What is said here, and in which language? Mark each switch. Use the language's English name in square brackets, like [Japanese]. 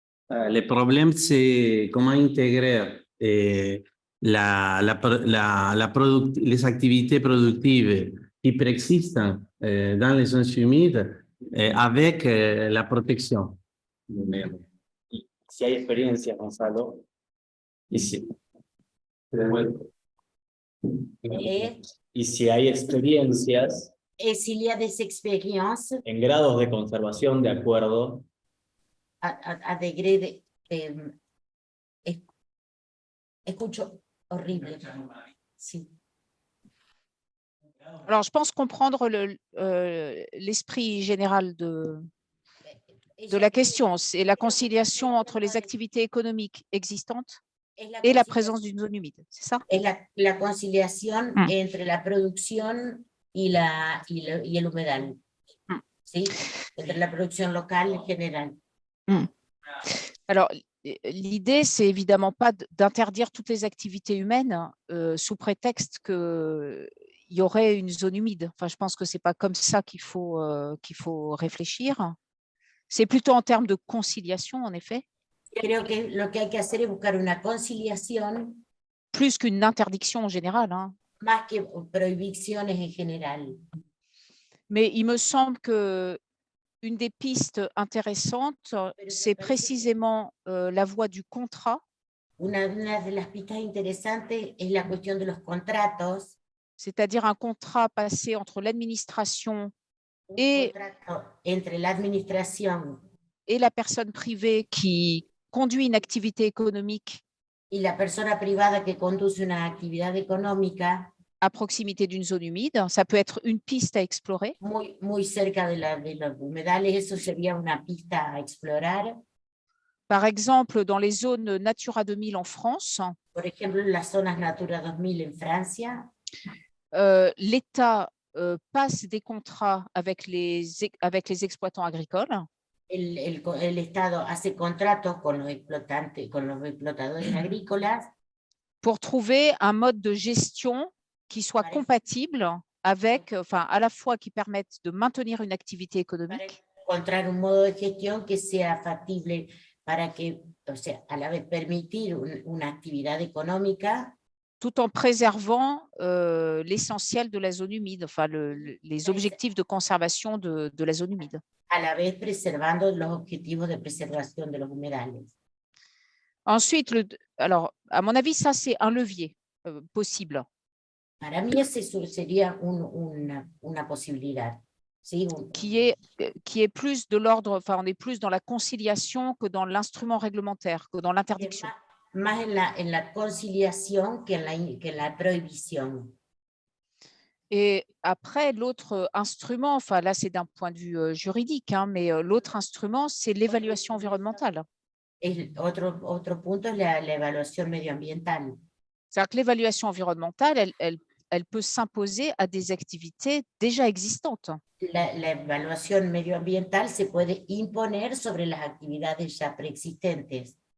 [French] Le problème, c'est comment intégrer les activités productives qui préexistent dans les zones humides avec la protección. [Spanish] Si hay experiencia, Gonzalo, y si hay experiencias [French] s'il y a des expériences [Spanish] en grados de conservación de acuerdo [French] à degré [Spanish] escucho horrible. Sí. [French] Alors, je pense comprendre l'esprit général de la question. C'est la conciliation entre les activités économiques existantes et la présence d'une zone humide, c'est ça? [Spanish] Es la conciliación entre la producción y el humedal. ¿Sí? entre la producción local en general. [French] Alors, l'idée, c'est évidemment pas d'interdire toutes les activités humaines sous prétexte qu'il y aurait une zone humide. Enfin, je pense que c'est pas comme ça qu'il faut réfléchir. C'est plutôt en termes de conciliation, en effet. [Spanish] Creo que lo que hay que hacer es buscar una conciliación [French] Plus qu'une interdiction en général, hein. [Spanish] más que prohibiciones en general. [French] Mais il me semble que une des pistes intéressantes, c'est précisément la voie du contrat, [Spanish] Una de las pistas interesantes es la cuestión de los contratos. [French] c'est-à-dire un contrat passé entre l'administration [Spanish] Un [French] et, [Spanish] contrato entre la administración [French] et la personne privée qui conduit une activité économique [Spanish] y la persona privada que conduce una actividad económica [French] à proximité d'une zone humide. Ça peut être une piste à explorer. [Spanish] muy cerca de los humedales. Eso sería una pista a explorar. [French] Par exemple, dans les zones Natura 2000 en France, [Spanish] Por ejemplo, en las zonas Natura 2000 en Francia, [French] l'État passe des contrats avec les exploitants agricoles [Spanish] el Estado hace contratos con los explotadores agrícolas [French] pour trouver un mode de gestion qui soit compatible avec, enfin, à la fois qui permette de maintenir une activité économique [Spanish] encontrar un modo de gestión que sea factible para que, o sea, a la vez permitir una actividad económica [French] tout en préservant l'essentiel de la zone humide, enfin les objectifs de conservation de la zone humide. [Spanish] a la vez preservando los objetivos de preservación de los humedales. [French] Ensuite, alors, à mon avis, ça, c'est un levier possible. [Spanish] Para mí ese sería una posibilidad. ¿Sí? [French] Qui est plus de l'ordre, enfin, on est plus dans la conciliation que dans l'instrument réglementaire, que dans l'interdiction. [Spanish] Más en la conciliación que en la prohibición. [French] Et après, l'autre instrument, enfin là, c'est d'un point de vue juridique, hein, mais l'autre instrument, c'est l'évaluation environnementale. [Spanish] Otro punto es la evaluación medioambiental. [French] C'est-à-dire que l'évaluation environnementale, elle peut s'imposer à des activités déjà existantes. [Spanish] La evaluación medioambiental se puede imponer sobre las actividades ya preexistentes.